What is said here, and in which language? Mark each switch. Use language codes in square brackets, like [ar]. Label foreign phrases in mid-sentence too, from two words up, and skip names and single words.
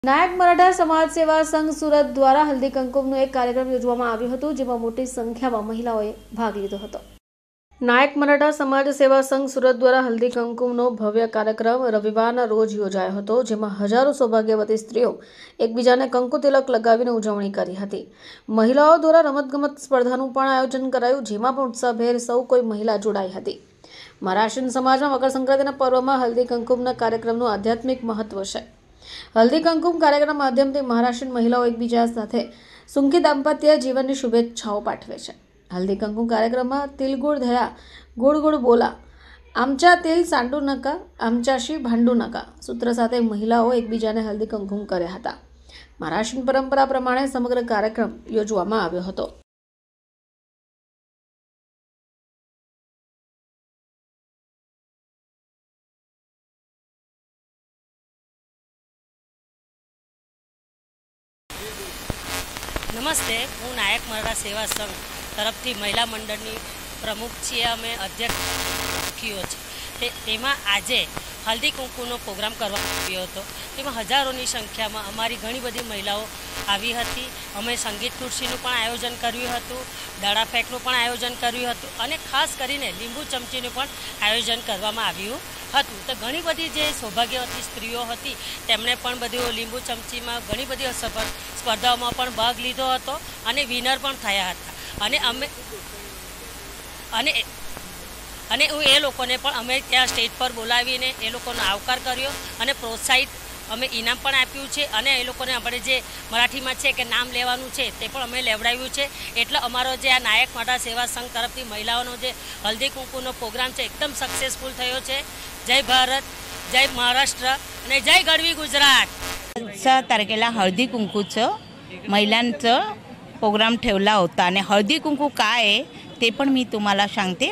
[gu] નાયક મરાઠા સમાજ સેવા સંઘ સુરત દ્વારા હલ્દી કંકુમનો એક કાર્યક્રમ યોજવામાં આવ્યો હતો, જેમાં મોટી સંખ્યામાં મહિલાઓ ભાગ લીધો હતો। નાયક મરાઠા સમાજ સેવા સંઘ સુરત દ્વારા હલ્દી કંકુમનો ભવ્ય કાર્યક્રમ રવિવારના રોજ યોજાયો હતો, જેમાં હજારો સૌભાગ્યવતી સ્ત્રીઓ એકબીજાને કંકુ તિલક લગાવીને ઉજવણી કરી હતી। મહિલાઓ દ્વારા રમતગમત સ્પર્ધાનું પણ આયોજન કરાયું, જેમાં પણ ઉત્સાહભેર સૌ કોઈ મહિલા જોડાઈ હતી। મહારાષ્ટ્રીયન સમાજમાં મકર સંક્રાંતિના પર્વમાં હલ્દી કંકુમના કાર્યક્રમનું આધ્યાત્મિક મહત્વ છે। હલ્દી કંકુમ કાર્યક્રમ માધ્યમથી મહારાષ્ટ્રીયન મહિલાઓ એકબીજા સાથે સુખી દામ્પત્ય જીવનની શુભેચ્છાઓ પાઠવે છે। હલ્દી કંકુમ કાર્યક્રમ મેં [mr] तिलगुळ धया गुळ गुळ बोला, आमच्या तिल सांडू नका, आमच्याशी भांडू नका [gu] સૂત્ર સાથે મહિલાઓ એકબીજાને હલ્દી કંકુમ કર્યા હતા। મહારાષ્ટ્રીયન પરંપરા પ્રમાણે સમગ્ર કાર્યક્રમ યોજવામાં આવ્યો હતો। નમસ્તે, હું નાયક મરાઠા સેવા સંઘ તરફથી મહિલા મંડળની પ્રમુખ છે। અમે અધ્યક્ષીઓ છે। તેમાં આજે હલ્દી કુંકુનો પ્રોગ્રામ કરવામાં આવ્યો હતો। તેમાં હજારોની સંખ્યામાં અમારી ઘણી બધી મહિલાઓ આવી હતી। અમે સંગીત ખુર્શીનું પણ આયોજન કર્યું હતું, દડા ફેંકનું પણ આયોજન કર્યું હતું અને ખાસ કરીને લીંબુ ચમચીનું પણ આયોજન કરવામાં આવ્યું હતું। તો ઘણી બધી જે સૌભાગ્યવતી સ્ત્રીઓ હતી તેમણે પણ બધી લીંબુ ચમચીમાં ઘણી બધી સ્પર્ધાઓમાં પણ ભાગ લીધો હતો અને વિનર પણ થયા હતા। અને એ લોકોને પણ અમે ત્યા સ્ટેજ પર બોલાવીને એ લોકોનો આવકાર કર્યો અને પ્રોત્સાહિત અમે ઇનામ પણ આપ્યું છે। અને એ લોકોને આપણે જે મરાઠીમાં છે કે નામ લેવાનું છે તે પણ અમે લેવડાવ્યું છે। એટલે અમારો જે આ નાયક મરાઠા સેવા સંઘ તરફથી મહિલાઓનો જે હલ્દી કુંકુનો પ્રોગ્રામ છે એકદમ સક્સેસફુલ થયો છે। [mr] जय भारत, जय महाराष्ट्र आणि जय गढ़वी गुजरात। 6 तारखेला हळदी कुंकूचं महिलांचं प्रोग्राम ठेवला होता आणि हळदी कुंकू काय आहे ते पण मी तुम्हाला सांगते।